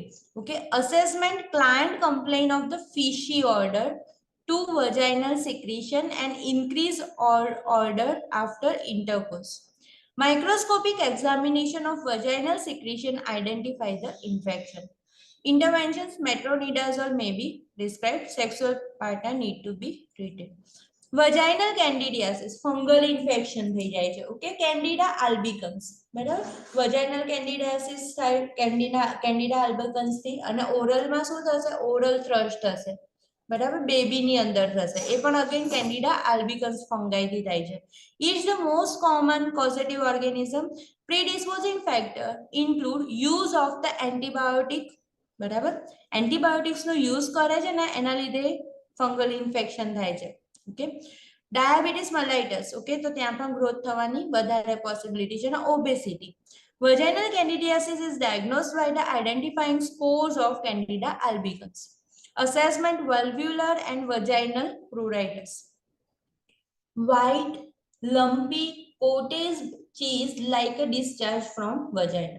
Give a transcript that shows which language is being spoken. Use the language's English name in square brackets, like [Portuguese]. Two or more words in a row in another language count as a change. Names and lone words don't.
[English] Okay, assessment: client complaint of the fishy odor, to vaginal secretion, and increase or odor after intercourse. Microscopic examination of vaginal secretion identify the infection. Interventions: metronidazole may be prescribed. Sexual partner need to be treated. Vaginal candidiasis, fungal infection [Gujarati] થઈ જાય છે. ઓકે, કેન્ડિડા આલ્બિકન્સ, બરાબર. [English] vaginal candidiasis [Gujarati] થાય કેન્ડિડા આલ્બિકન્સ થી, અને ઓરલ માં શું થશે? [English] oral thrush [Gujarati] થશે, બરાબર, બેબી ની અંદર થશે. એ પણ અગેન કેન્ડિડા આલ્બિકન્સ ફંગાઈ થી થાય છે. [English] It's the most common causative organism. Predisposing factor include use of the antibiotic, [Gujarati] બરાબર. એન્ટીબાયોટિક્સ નો યુઝ કરે છે ને, એના લીધે [English] fungal infection [Gujarati] થાય છે. ઓકે, [English] diabetes mellitus, [Gujarati] ઓકે, તો ત્યાં પણ ગ્રોથ થવાની વધારે પોસિબિલિટી છે. અને ઓબેસિટી. [English] Vaginal candidiasis is diagnosed by the identifying spores of Candida albicans. Assessment: valvular and vaginal pruritus. White, lumpy, cottage cheese like a discharge from vagina.